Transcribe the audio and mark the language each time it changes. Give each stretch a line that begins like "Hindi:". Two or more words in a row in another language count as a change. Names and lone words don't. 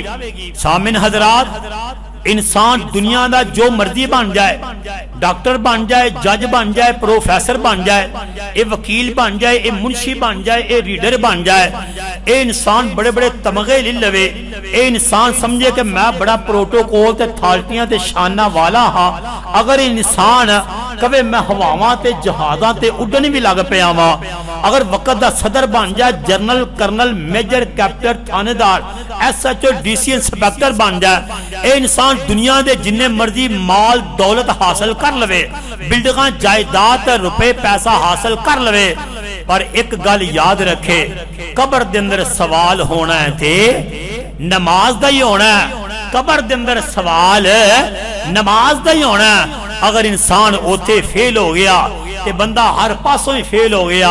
Punjabi: سامن حضرات، انسان دنیا دا جو مرضی بن جائے، ڈاکٹر بن جائے، جج بن جائے، پروفیسر بن جائے، اے وکیل بن جائے، اے منشی بن جائے، اے ریڈر بن جائے، اے انسان بڑے بڑے تمغے لے لوے، اے انسان سمجھے کہ میں بڑا پروٹوکول تے تھالٹیاں تے شانہ والا ہاں، اگر انسان کبھی میں ہواواں تے جہازاں تے اڈن بھی لگ پیا وا، اگر وقت دا صدر بن جائے، جنرل، کرنل، میجر، کیپٹن، تھانے دار، ایس ایچ او، ڈی سی، انسپیکٹر بن جائے، اے انسان دنیا دے جننے مرضی مال دولت حاصل کر لوے، بلڈنگاں جائیداد روپے پیسہ حاصل کر لوے، پر ایک گل یاد رکھے، قبر دے اندر سوال ہونا ہے تے نماز دا ہی ہونا ہے۔ قبر دے اندر سوال نماز دا ہی ہونا ہے۔ اگر انسان اوتے فیل ہو گیا تے بندہ ہر پاسوں ہی فیل ہو گیا۔